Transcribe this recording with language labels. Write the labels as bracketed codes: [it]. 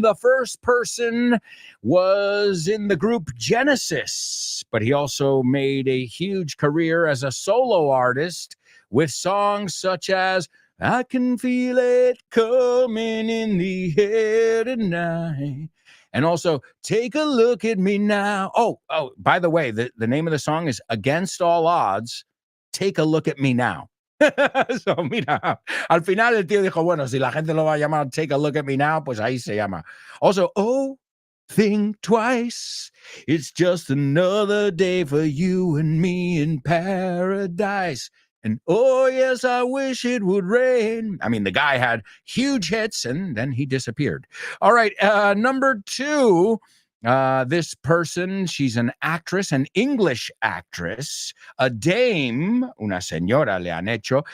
[en] The first person was in the group Genesis, but he also made a huge career as a solo artist with songs such as I Can Feel It Coming in the Air Tonight. And also, Take a Look at Me Now. Oh, by the way, the name of the song is Against All Odds, Take a Look at Me Now. [es] So, mira, al final el tío dijo, bueno, si la gente lo va a llamar Take a Look at Me Now, pues ahí se llama. [en] Also, oh, think twice. It's just another day for you and me in paradise. And oh, yes, I wish it would rain. I mean, the guy had huge hits and then he disappeared. All right, number 2. This person, she's an actress, an English actress, a dame, [es] una señora le han hecho.